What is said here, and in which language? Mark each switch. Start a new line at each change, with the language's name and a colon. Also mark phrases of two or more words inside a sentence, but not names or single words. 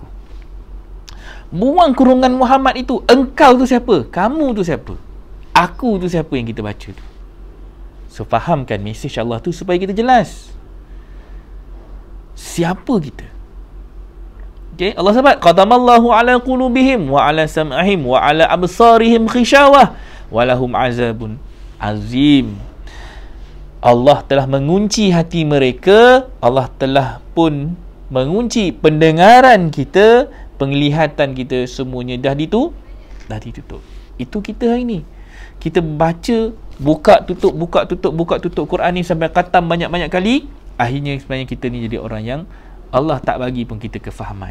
Malay: Buang kurungan Muhammad itu. Engkau tu siapa? Kamu tu siapa? Aku tu siapa yang kita baca tu? So fahamkan mesej Allah tu supaya kita jelas. Siapa kita? Okay, Allah sebut
Arabic: ختم الله على قلوبهم وعلى سمعهم وعلى أبصارهم غشاوة ولهم عذاب عظيم.
Malay: Allah telah mengunci hati mereka, Allah telah pun mengunci pendengaran kita, penglihatan kita, semuanya dah ditutup. Itu kita hari ni. Kita baca, buka tutup Quran ni sampai khatam banyak-banyak kali, akhirnya sebenarnya kita ni jadi orang yang Allah tak bagi pun kita kefahaman.